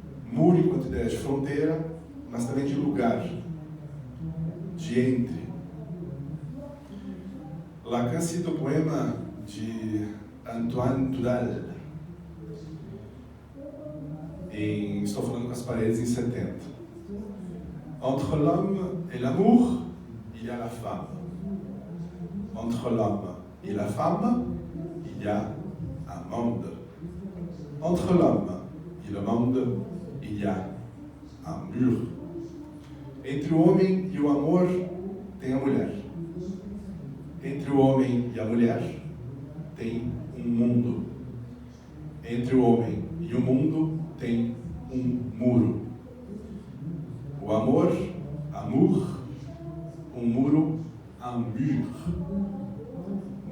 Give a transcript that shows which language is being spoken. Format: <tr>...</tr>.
<pt>Muro enquanto ideia de fronteira, mas também de lugar, de entre. Lacan cita o poema de Antoine Tudal, estou falando com as paredes em 70.</pt> <fr>Entre l'homme et l'amour, il y a la femme. Entre l'homme et la femme, il y a un monde. Entre l'homme et le monde, il y a un mur.</fr> <pt>Entre o homem e o amor, tem a mulher. Entre o homem e a mulher, tem um mundo. Entre o homem e o mundo, tem um muro. O amor,</pt> <fr>amour,</fr> <pt>um muro,</pt> <fr>un mur.</fr>